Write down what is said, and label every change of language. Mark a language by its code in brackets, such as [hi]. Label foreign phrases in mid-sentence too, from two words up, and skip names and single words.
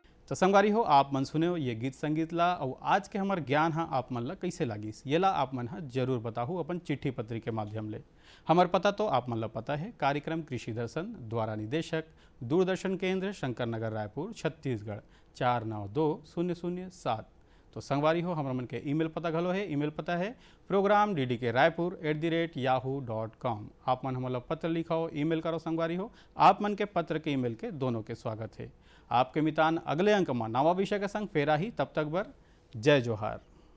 [hne] तो संगवारी हो आप मन सुने हो ये गीत संगीत ला और आज के हमार ज्ञान हाँ आप मन ला कैसे लागिस ये ला आप मन हाँ जरूर बताहू अपन चिट्ठी पत्री के माध्यम ले। हमार पता तो आप मन ला पता है, कार्यक्रम कृषि दर्शन द्वारा निदेशक दूरदर्शन केंद्र शंकर नगर रायपुर छत्तीसगढ़ 492007। तो संगवारी हो हमारा मन के ईमेल पता घलो है, ईमेल पता है program.ddk@yahoo.com। आप मन हमारा पत्र लिखाओ, ईमेल करो संगवारी हो, आप मन के पत्र के ईमेल के दोनों के स्वागत है। आपके मितान अगले अंक में नवा विषय के संग फेरा ही, तब तक बर जय जोहार।